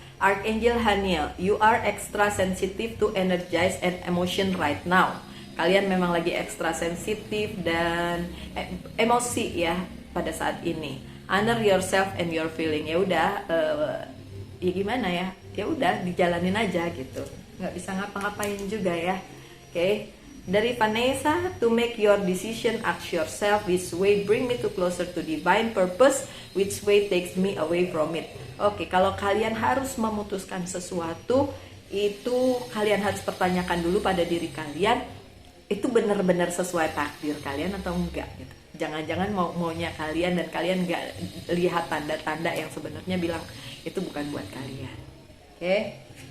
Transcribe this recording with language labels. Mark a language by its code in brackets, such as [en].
[en] Archangel Haniel, you are extra sensitive to energize and emotion right now. [id] Kalian memang lagi ekstra sensitif dan emosi ya pada saat ini. [en] Honor yourself and your feeling. [id] Ya udah, ya gimana ya? Ya udah, dijalanin aja gitu. Nggak bisa ngapa-ngapain juga ya. Oke. [en] Dari Vanessa, to make your decision, ask yourself, which way bring me to closer to divine purpose, which way takes me away from it. [id] Oke, kalau kalian harus memutuskan sesuatu, itu kalian harus pertanyakan dulu pada diri kalian, itu benar-benar sesuai takdir kalian atau enggak gitu. Jangan-jangan maunya kalian dan kalian enggak lihat tanda-tanda yang sebenarnya bilang itu bukan buat kalian. Oke.